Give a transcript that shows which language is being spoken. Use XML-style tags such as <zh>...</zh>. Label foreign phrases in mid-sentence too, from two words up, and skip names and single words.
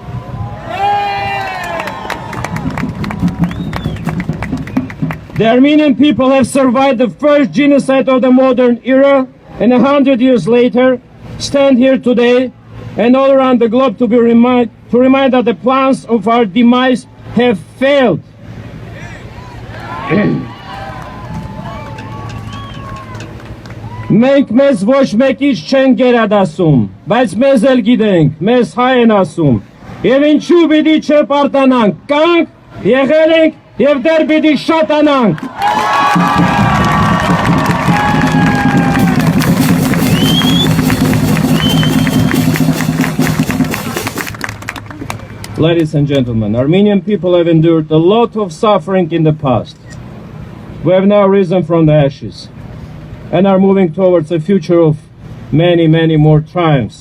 <en>The Armenian people have survived the first genocide of the modern era, and 100 years later, stand here today and all around the globe to remind that the plans of our demise have failed.</en> <hy>Մենք մեզ ոչ մեկից չեն գերադասում, բայց մեզ էլ գիտենք, մեզ հայ են ասում, եւ ինչու պիտի չպարտանանք, կանք, եղել ենք եւ դեռ պիտի շատանանք։</hy> <en>Ladies and gentlemen, Armenian people have endured a lot of suffering in the past. We have now risen from the ashes and are moving towards a future of many, many more triumphs.</en>